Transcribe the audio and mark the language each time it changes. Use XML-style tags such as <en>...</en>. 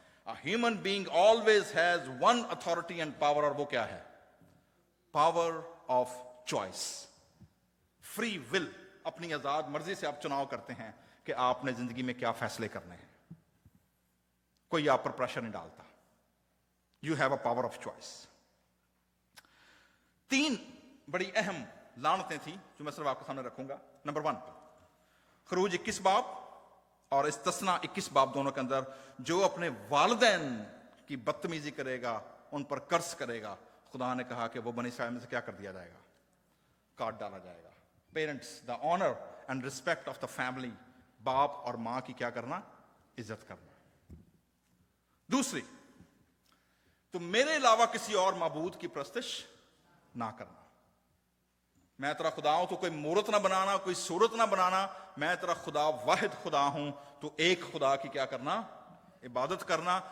<en>A human being always has one authority and power,</en> <ur>اور وہ کیا ہے؟</ur> <en>Power of choice. Free will.</en> <ur>اپنی آزاد مرضی سے آپ چناؤ کرتے ہیں کہ آپ نے زندگی میں کیا فیصلے کرنے ہیں. کوئی آپ پر پریشر نہیں ڈالتا.</ur> <en>You have a power of choice.</en> <ur>3 بڑی اہم لعنتیں تھیں جو میں صرف آپ کے سامنے رکھوں گا. نمبر 1، خروج 21 باب اور استثنا 21 باب دونوں کے اندر جو اپنے والدین کی بدتمیزی کرے گا، ان پر قرض کرے گا، خدا نے کہا کہ وہ بنی اسرائیل میں سے کیا کر دیا جائے گا؟ کاٹ ڈالا جائے گا.</ur> <en>Parents, the honour and respect of the family.</en> <ur>باپ اور ماں کی کیا کرنا؟ عزت کرنا. دوسری، تم میرے علاوہ کسی اور معبود کی پرستش نہ کرنا. میں تیرا خدا ہوں، تو کوئی مورت نہ بنانا، کوئی صورت نہ بنانا. میں تیرا خدا واحد خدا ہوں، تو ایک خدا کی کیا کرنا؟ عبادت کرنا.</ur>